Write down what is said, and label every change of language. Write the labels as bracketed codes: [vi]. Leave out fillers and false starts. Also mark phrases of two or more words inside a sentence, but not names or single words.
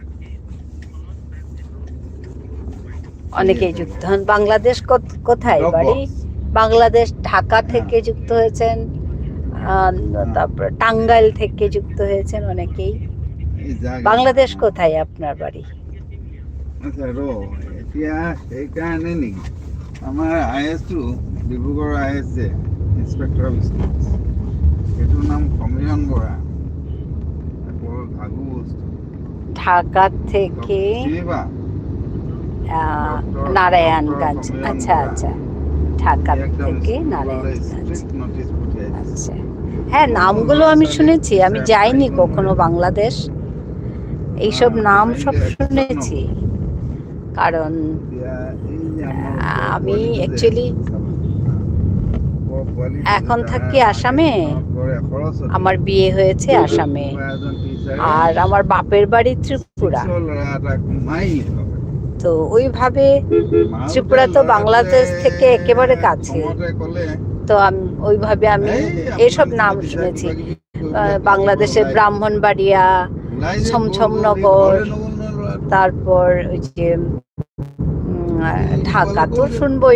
[bn] অনেকেই যুক্ত হন। বাংলাদেশ কোথায় বাড়ি? বাংলাদেশ ঢাকা থেকে যুক্ত হয়েছেন, তারপর টাঙ্গাইল থেকে যুক্ত হয়েছেন অনেকেই। এই যাক বাংলাদেশ কোথায় আপনার বাড়ি? [as] আচ্ছা এতিয়া সেইকাৰণে নেকি আমাৰ IS-টো ডিব্ৰুগড়ৰ IS যে [en] inspector of schools, [as] সেইটোৰ নাম সমীৰণ বৰা। বৰ ভাগু বস্তু। [bn] ঢাকা থেকে [as] চিনি পা? [bn] নারায়ণগঞ্জ। আচ্ছা বরা। আচ্ছা, ঢাকা একদম থেকে [as] স্কুললৈ [bn] নারায়ণগঞ্জ। [en] strict notice [as] পঠিয়াই দিছে। [bn] আচ্ছা, হ্যাঁ, নামগুলো আমি শুনেছি। আমি যাইনি কখনো বাংলাদেশ। এইসব নাম সব শুনেছি, কারণ [as] এতিয়া এই যে আমাৰ [bn] আমি [as] পোৱালিটো যে, [bn] অ্যাকচুয়ালি [as] পোৱালিটো এখন যে থাকি তাৰ [bn] আসামে। [as] ঘৰে খৰচতে। [bn] আমার বিয়ে হয়েছে আসামে, [as] কোনোবা এজন টিচাৰে [bn] আর আমার বাপের বাড়ি ত্রিপুরা। [as] 6 ল'ৰা এটাক মাৰিলে। [bn] তো ওইভাবে ত্রিপুরা তো বাংলাদেশ থেকে একেবারে কাছে। তো ওইভাবে আমি এইসব নাম শুনেছি। বাংলাদেশের ব্রাহ্মণবাড়িয়া, ছমছমনগর, তারপর ওই যে ঢাকা তো শুনবই।